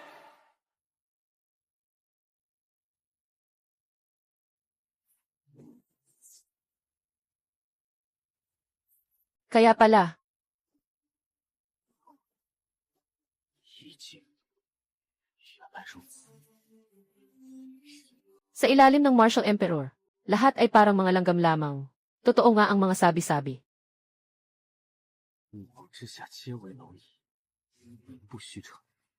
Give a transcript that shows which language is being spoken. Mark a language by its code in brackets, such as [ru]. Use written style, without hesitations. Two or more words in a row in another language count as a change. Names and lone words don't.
[tl] Kaya pala, [zh] 一境，原来如此。 [tl] sa ilalim ng Martial Emperor, lahat ay parang mga langgam lamang. Totoo nga ang mga sabi-sabi. [zh] 五王之下皆为蝼蚁，名不虚传。